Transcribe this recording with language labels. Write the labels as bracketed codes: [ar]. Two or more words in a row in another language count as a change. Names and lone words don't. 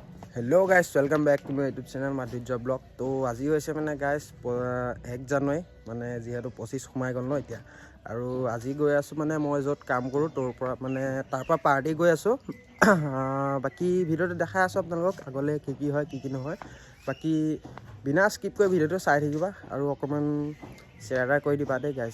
[en] Hello guys welcome back to my YouTube channel Madhurya blog. [hi] तो आज [as] হৈছে মানে গাইস 1 জানুৱাৰী মানে যেহেতু 25 সোমাই গ'ল ন এতিয়া আৰু আজি গৈ আছো মানে মই য'ত কাম কৰো তোৰ পৰা মানে তাৰ পৰা পাৰ্টি গৈ আছো। বাকি ভিডিওটো দেখাই আছো আপোনালোকক আগলে কি হয় কি নহয়। বাকি বিনা স্কিপ কৰি ভিডিওটো চাই থাকিবা আৰু অকমান শেয়াৰ কৰি দিবা দে গাইস।